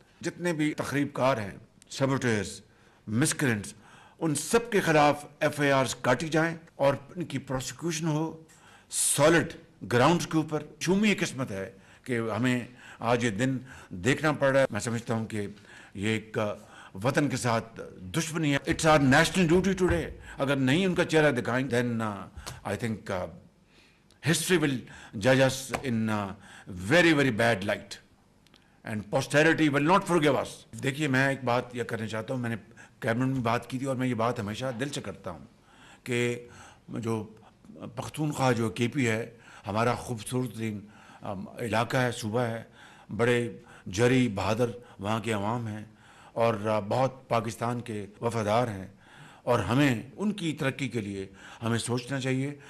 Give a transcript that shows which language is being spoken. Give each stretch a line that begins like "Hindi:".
Urdu: جتنے بھی تخریب کار ہیں, سیبوٹیئرز, مسکرینٹس, ان سب کے خلاف ایف آئی آرز کاٹی جائیں اور ان کی پروسیکیوشن ہو سالڈ گراؤنڈز کے اوپر. چومی یہ قسمت ہے کہ ہمیں آج یہ دن دیکھنا پڑ رہا ہے. میں سمجھتا ہوں کہ یہ ایک وطن کے ساتھ دشمنی ہے.
English: It's our national duty today.
Urdu: اگر نہیں ان کا چہرہ دکھائیں
English: Then I think history will judge us in very very bad light and posterity will not forgive us.
Urdu: دیکھیے, میں ایک بات یہ کرنا چاہتا ہوں, میں نے کیبنٹ میں بات کی تھی اور میں یہ بات ہمیشہ دل سے کرتا ہوں کہ جو پختونخوا جو کے پی ہے, ہمارا خوبصورت ترین علاقہ ہے, صوبہ ہے, بڑے جری بہادر وہاں کے عوام ہیں اور بہت پاکستان کے وفادار ہیں, اور ہمیں ان کی ترقی کے لیے ہمیں سوچنا چاہیے.